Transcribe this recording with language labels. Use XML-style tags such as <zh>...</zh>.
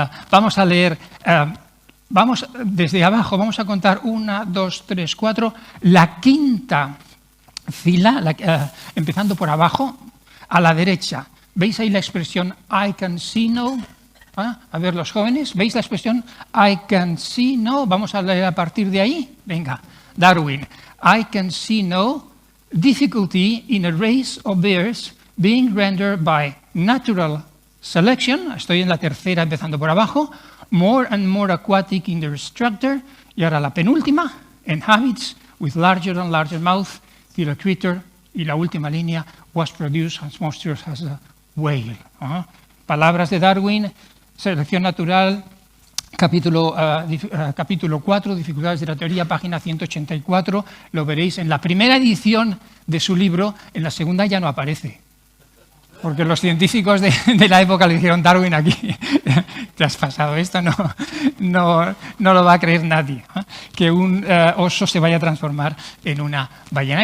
<es>Vamos a leer, vamos desde abajo, vamos a contar 1, 2, 3, 4, la quinta fila, empezando por abajo, a la derecha. ¿Veis ahí la expresión</es> <en>I can see no?</en> <es>A ver, los jóvenes, ¿veis la expresión I can see no? Vamos a leer a partir de ahí. Venga, Darwin.</es> <en>I can see no difficulty in a race of bears being rendered by natural selection.</en> <es>Estoy en la tercera, empezando por abajo.</es> <en>More and more aquatic in their structure.</en> <es>Y ahora la penúltima,</es> <en>and habits with larger and larger mouth till a creature.</en> <es>Y la última línea,</es> <en>was produced as monstrous as a whale.</en> <es>Palabras de Darwin, selección natural, capítulo 4, dificultades de la teoría, página 184. Lo veréis en la primera edición de su libro, en la segunda ya no aparece. Porque los científicos de la época le dijeron, Darwin, aquí te has pasado esto, no lo va a creer nadie, que un oso se vaya a transformar en una ballena.</es>